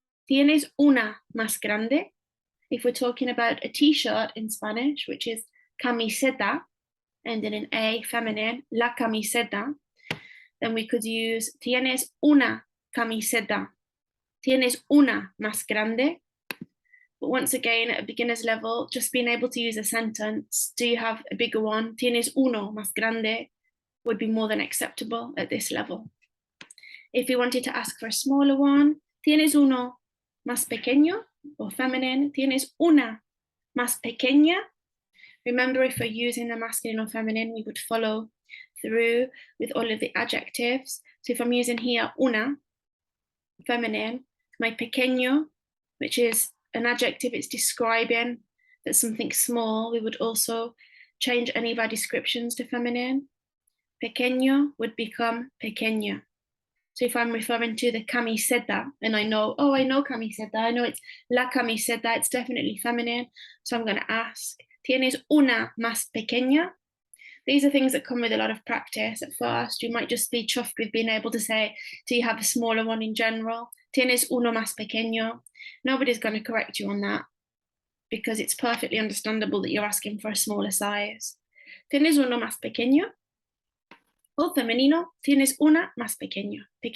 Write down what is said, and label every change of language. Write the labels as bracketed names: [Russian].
[Spanish] ¿Tienes una más grande? [English] If we're talking about a t-shirt in Spanish, which is camiseta, ending in A, feminine, [Spanish] la camiseta, [English] then we could use [Spanish] tienes una camiseta. Tienes una más grande. [English] But once again, at a beginner's level, just being able to use a sentence, do you have a bigger one? [Spanish] Tienes uno más grande [English] would be more than acceptable at this level. If you wanted to ask for a smaller one, [Spanish] tienes uno más pequeño, [English] or feminine, [Spanish] tienes una más pequeña. [English] Remember, if we're using the masculine or feminine, we would follow through with all of the adjectives. So if I'm using here una, feminine, my pequeño, which is an adjective, it's describing that something's small, we would also change any of our descriptions to feminine. Pequeño would become pequeña. So if I'm referring to the camiseta, and I know, oh, I know camiseta, I know it's [Spanish] la camiseta, [English] it's definitely feminine. So I'm going to ask, [Spanish] ¿tienes una más pequeña? [English] These are things that come with a lot of practice at first. You might just be chuffed with being able to say, do you have a smaller one in general? [Spanish] ¿Tienes uno más pequeño? [English] Nobody's going to correct you on that because it's perfectly understandable that you're asking for a smaller size. [Spanish] ¿Tienes uno más pequeño? O femenino, tienes una más pequeña.